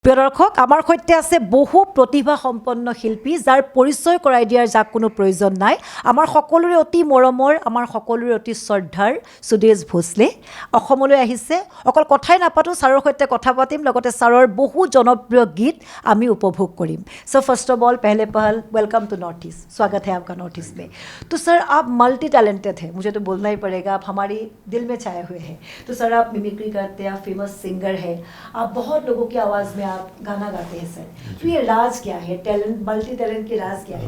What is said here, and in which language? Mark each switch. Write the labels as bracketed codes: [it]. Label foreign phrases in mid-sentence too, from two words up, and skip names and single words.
[as] প্ৰিয় দৰ্শক, আমাৰ সৈতে আছে বহু প্ৰতিভা সম্পন্ন শিল্পী যাৰ পৰিচয় কৰাই দিয়াৰ যাক কোনো প্ৰয়োজন নাই। আমাৰ সকলোৰে অতি মৰমৰ, আমাৰ সকলোৰে অতি শ্ৰদ্ধাৰ সুদেশ ভোসলে অসমলৈ আহিছে। অকল কথাই নাপাতোঁ, ছাৰৰ সৈতে কথা পাতিম, লগতে ছাৰৰ বহু জনপ্ৰিয় গীত আমি উপভোগ কৰিম। [en] so first of all [hi] पहले पहल [en] welcome to North East, [hi] स्वागत है आपका नॉर्थ ईस्ट में। तो सर आप [en] multi talented [hi] हैं, मुझे तो बोलना ही पड़ेगा, आप हमारी दिल में छाए हुए हैं। तो सर आप मिमिक्री करते हैं, आप फेमस सिंगर हैं, आप बहुत लोगों की आवाज़ में आप गाना गाते हैं सर। तो ये राज क्या है, टैलेंट, [en] multi talent [hi] की राज क्या है?